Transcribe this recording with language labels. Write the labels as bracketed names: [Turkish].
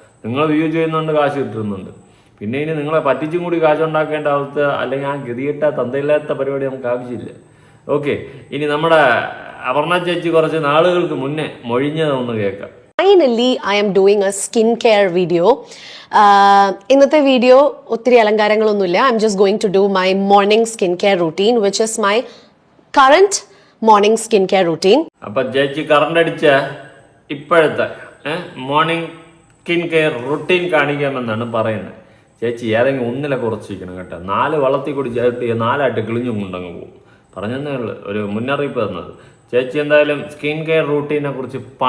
[Malayalam] നിങ്ങൾ വ്യൂ ചെയ്യുന്നതുകൊണ്ട് കാശ് കിട്ടുന്നുണ്ട്. പിന്നെ ഇനി നിങ്ങളെ പറ്റിച്ചും കൂടി കാശുണ്ടാക്കേണ്ട അവസ്ഥ, അല്ലെങ്കിൽ ആ ഗതികെട്ട തന്തയില്ലാത്ത പരിപാടി നമുക്ക് ആവശ്യമില്ല. ഓക്കെ, ഇനി നമ്മുടെ അപർണ ചേച്ചി കുറച്ച് നാളുകൾക്ക് മുന്നേ മൊഴിഞ്ഞതൊന്ന് കേൾക്കാം. [English] Finally, I am doing a skincare video. [Malayalam] ഇന്നത്തെ വീഡിയോ ഒത്തിരി അലങ്കാരങ്ങളൊന്നുമില്ല. [English] I'm just going to do my morning skincare routine, which is my current morning skincare routine. [Malayalam] അപ്പൊ ചേച്ചി കറണ്ട് അടിച്ച ഇപ്പോഴത്തെ മോർണിംഗ് സ്കിൻ കെയർ റുട്ടീൻ കാണിക്കാമെന്നാണ് പറയുന്നത്. ചേച്ചി ഏതെങ്കിലും ഒന്നിലെ കുറച്ചിരിക്കണം കേട്ടോ. 4 വള്ളത്തിൽ കൂടി ചേർത്ത് 4ആയിട്ട് കിളിഞ്ഞും കൊണ്ടങ്ങ് പോകും. പറഞ്ഞതേ ഉള്ളൂ, ഒരു മുന്നറിയിപ്പ് തന്നത്. ചേച്ചി എന്തായാലും സ്കിൻ കെയർ റൂട്ടീനെ കുറിച്ച്